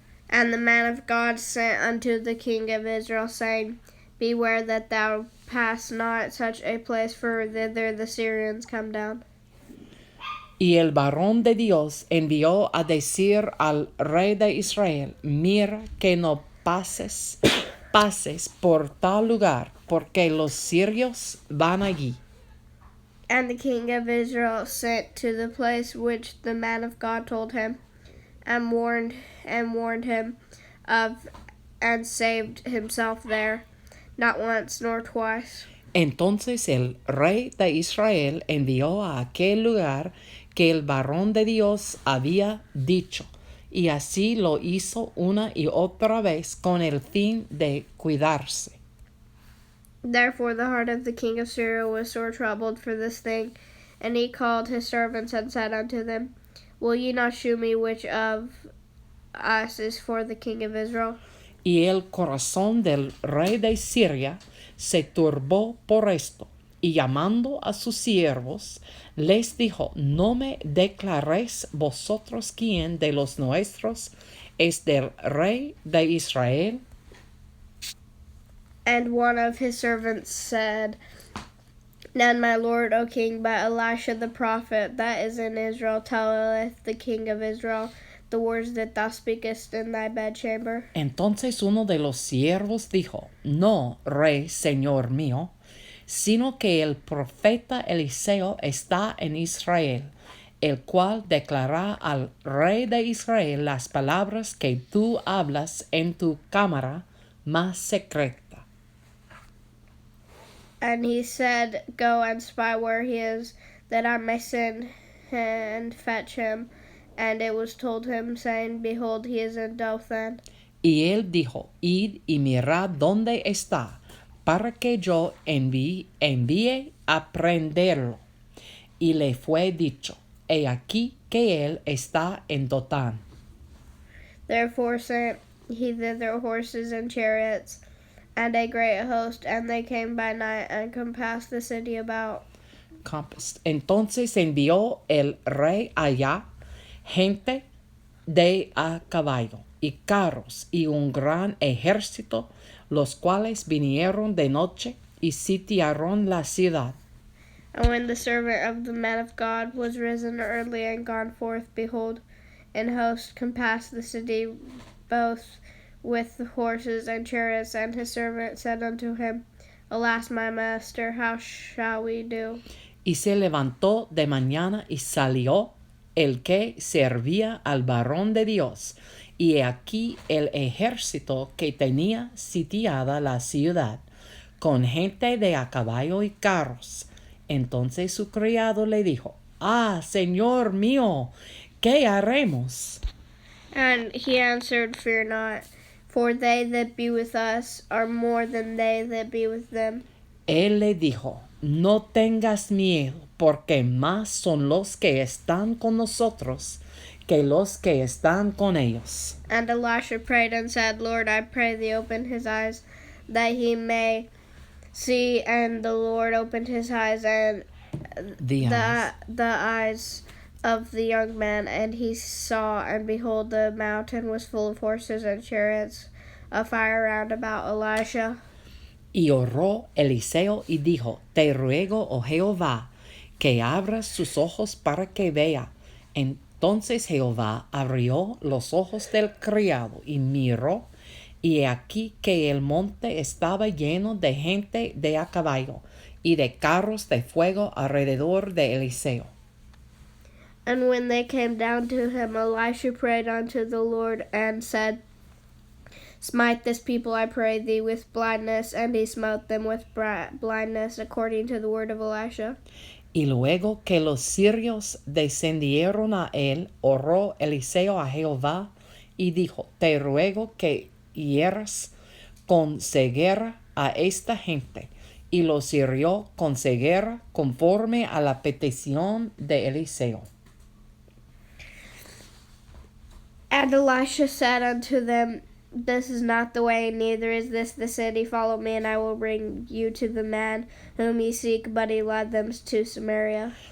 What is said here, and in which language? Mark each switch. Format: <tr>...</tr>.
<en>And the man of God sent unto the king of Israel, saying, Beware that thou pass not such a place, for thither the Syrians come down.</en> <es>Y el varón de Dios envió a decir al rey de Israel, mira que no pases por tal lugar, porque los sirios van allí.</es> <en>And the king of Israel sent to the place which the man of God told him, and warned him of, and saved himself there, not once nor twice.</en> <es>Entonces el rey de Israel envió a aquel lugar que el varón de Dios había dicho, y así lo hizo una y otra vez con el fin de cuidarse.</es> <en>Therefore the heart of the king of Syria was sore troubled for this thing, and he called his servants and said unto them, Will ye not shew me which of us is for the king of Israel?</en> <es>Y el corazón del rey de Siria se turbó por esto, y llamando a sus siervos, les dijo, no me declaréis vosotros quién de los nuestros es del rey de Israel.</es> <en>And one of his servants said, None, my lord, O king, but Elisha the prophet that is in Israel telleth the king of Israel the words that thou speakest in thy bedchamber.</en> <es>Entonces uno de los siervos dijo, no, rey, señor mío, sino que el profeta Eliseo está en Israel, el cual declara al rey de Israel las palabras que tú hablas en tu cámara más secreta.</es> <en>And he said, Go and spy where he is, that I may send and fetch him. And it was told him, saying, Behold, he is in Dothan.</en> <es>Y él dijo, id y mirad dónde está, para que yo envíe a prenderlo. Y le fue dicho, he aquí que él está en Dotán.</es> <en>Therefore sent he thither horses and chariots, and a great host, and they came by night and compassed the city about.</en> <es>Entonces envió el rey allá gente de a caballo y carros y un gran ejército, los cuales vinieron de noche y sitiaron la ciudad.</es> <en>And when the servant of the man of God was risen early and gone forth, behold, an host compassed the city both with horses and chariots. And his servant said unto him, Alas, my master, how shall we do?</en> <es>Y se levantó de mañana y salió el que servía al varón de Dios. Y he aquí el ejército que tenía sitiada la ciudad, con gente de a caballo y carros. Entonces su criado le dijo, Ah, Señor mío, ¿qué haremos?</es> <en>And he answered, Fear not, for they that be with us are more than they that be with them.</en> <es>Él le dijo, no tengas miedo, porque más son los que están con nosotros que los que están con ellos.</es> <en>And Elisha prayed and said, Lord, I pray thee, open his eyes, that he may see. And the Lord opened his eyes, and the eyes of the young man, and he saw, and behold, the mountain was full of horses and chariots of fire round about Elisha.</en> <es>Y oró Eliseo y dijo, te ruego, oh Jehová, que abras sus ojos para que vea. Entonces Jehová abrió los ojos del criado y miró, y he aquí que el monte estaba lleno de gente de a caballo y de carros de fuego alrededor de Eliseo.</es> <en>And when they came down to him, Elisha prayed unto the Lord and said, Smite this people, I pray thee, with blindness. And he smote them with blindness, according to the word of Elisha.</en> <es>Y luego que los sirios descendieron a él, oró Eliseo a Jehová y dijo, te ruego que hieras con ceguera a esta gente. Y los hirió con ceguera conforme a la petición de Eliseo.</es> <en>And Elisha said unto them, This is not the way, neither is this the city. Follow me, and I will bring you to the man whom ye seek. But he led them to Samaria.</en>